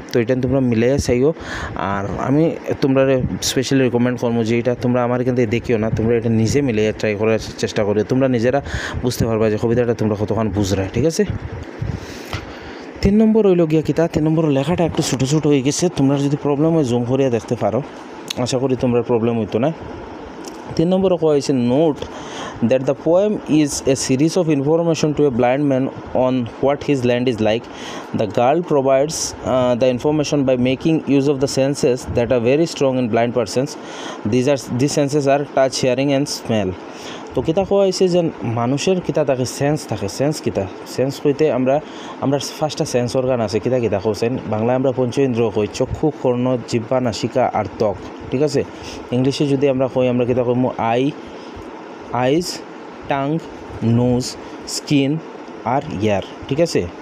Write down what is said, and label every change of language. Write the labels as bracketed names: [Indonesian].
[Bangla] তো এটা তোমরা মিলাই চাইও। আর আমি তোমরা স্পেশালি রিকমেন্ড করবো যে এটা তোমরা আমার কিন্তু দেখিও না, তোমরা এটা নিজে মিলিয়ে ট্রাই করার চেষ্টা করি, তোমরা নিজেরা বুঝতে পারবা যে কবিতাটা তোমরা কতক্ষণ বুঝরা, ঠিক আছে। 3 নম্বর হইল গিয়া কিতা, 3 নম্বর লেখাটা একটু ছোটো ছোটো হয়ে গেছে, তোমরা যদি প্রবলেম হয় জুম করিয়া দেখতে পারো, আশা করি তোমরা প্রবলেম হইতো না। 3 নম্বর কোয়া হয়েছে, [English] Note that the poem is a series of information to a blind man on what his land is like. The girl provides the information by making use of the senses that are very strong in blind persons. These senses are touch, hearing and smell. [Bangla] তো কিতা কোয়া হয়েছে যে মানুষের কিতা থাকে, sense কিতা, sense কইতে আমরা ফার্স্টটা সেন্স অর্গান আছে, কিতা কইছেন বাংলায় আমরা পঞ্চেন্দ্রিয় কই, চক্ষু, কর্ণ, জিহ্বা, নাসিকা আর ত্বক, ঠিক আছে। ইংলিশে যদি আমরা কই, আমরা কিতা কইমু আইজ, টাং, নোজ, স্কিন আর ইয়ার, ঠিক আছে।